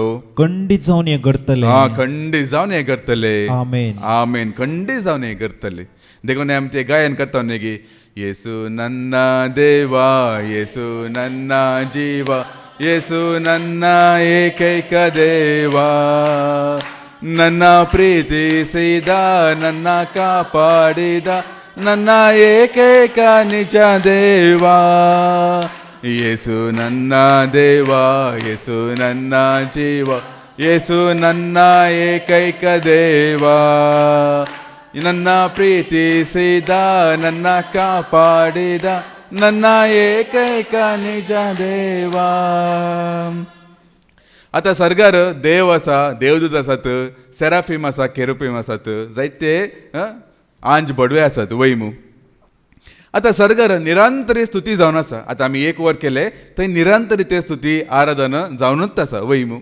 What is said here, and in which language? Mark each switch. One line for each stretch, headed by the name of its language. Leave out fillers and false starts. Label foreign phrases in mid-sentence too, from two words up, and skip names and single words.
Konkani: खंडीत जावन हें घडतलें. खंडीत जावन हें घडतलें. आमेन. आमेन. खंडीत जावन हें घडतलें. देखून आमी ते गायन करता न्ही की
Kannada: ಯೇಸು ನನ್ನ ದೇವಾ, ಯೇಸು ನನ್ನ ಜೀವಾ, ಯೇಸು ನನ್ನ ಏಕೈಕ ದೇವಾ, ನನ್ನ ಪ್ರೀತಿಸಿದ ನನ್ನ ಕಾಪಾಡಿದ ನನ್ನ ಏಕೈಕ ನಿಜ ದೇವ. ಯೇಸು ನನ್ನ ದೇವ, ಯೇಸು ನನ್ನ ಜೀವ, ಯೇಸು ನನ್ನ ಏಕೈಕ ದೇವ, ನನ್ನ ಪ್ರೀತಿಸಿದ ನನ್ನ ಕಾಪಾಡಿದ ನನ್ನ ಏಕೈಕ ನಿಜ ದೇವ.
Konkani: आता सर्गार देव आसा, देवदूत आसात, सेराफीम आसा, केरुफीम आसात, जायते आंज बडवे आसात वैमू. आता सर्गार निरंतरी स्तुती जावन आसा. आता आमी 1 वर केले थंय निरंतरी ते स्तुती आराधन जावनूच आसा वैमू.